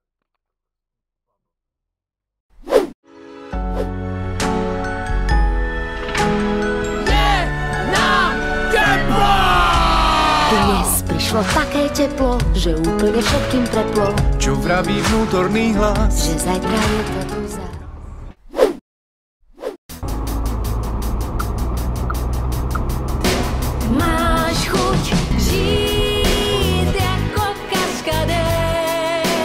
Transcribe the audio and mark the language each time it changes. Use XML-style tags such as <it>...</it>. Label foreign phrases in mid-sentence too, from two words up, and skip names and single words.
<sk>Dnes prišlo také teplo, že úplne všetkým preplo. Čo vraví vnútorný hlas? Že zajtra je to tu za...</sk> <cs>Máš chuť žít jako kaskadér.</cs>